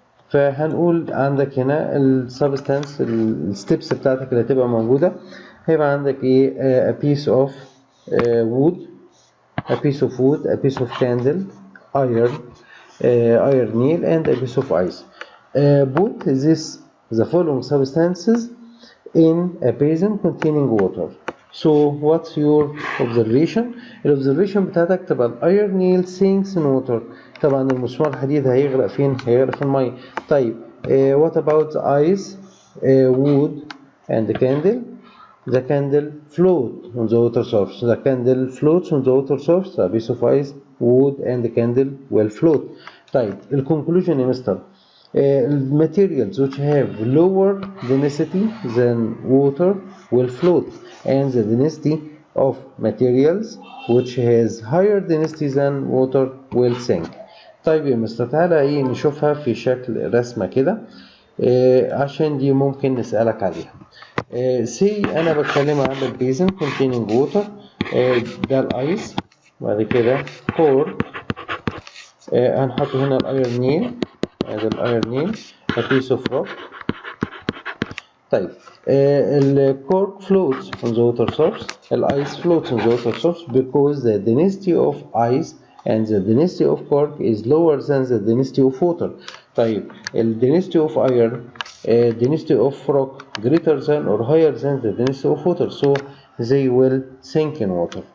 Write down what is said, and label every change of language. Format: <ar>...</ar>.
<ar>فهنقول عندك هنا السبستانس الستبس بتاعتك اللي هتبقى موجوده. هيبقى عندك ايه</ar> <en>a piece of wood, a piece of wood, a piece of candle, iron, iron nail and a piece of ice. Put the following substances in a basin containing water. So what's your observation? الobservation</en> <ar>بتاعتك تبقى</ar> <en>iron nail sinks in water.</en> <ar>طبعا المسمار الحديد هيغرق فين؟ هيغرق في المية. طيب</ar> <en>what about the ice, wood and the candle? The candle float on the water surface. The candle floats on the water surface. A piece of ice, wood and the candle will float.</en> <ar>طيب الكونكلوجن يا مستر</ar> <en>materials which have lower density than water will float, and the density of materials which has higher density than water will sink.</en> <ar>طيب يا مستر تعالى نشوفها في شكل رسمة كده عشان دي ممكن نسألك عليها. سي انا بتكلم عن البيزن containing water. ده الايس، بعد كده كور هنحط هنا الايرون نيل، ادي الايرون نيل</ar> <en>a piece of rock.</en> <ar>طيب الكورك</ar> <en>floats on the water source. الايس floats on the water source because the density of ice and the density of cork is lower than the density of water.</en> <ar>طيب ال</ar> <en>density of iron density of rock greater than or higher than the density of water, so they will sink in water.</en>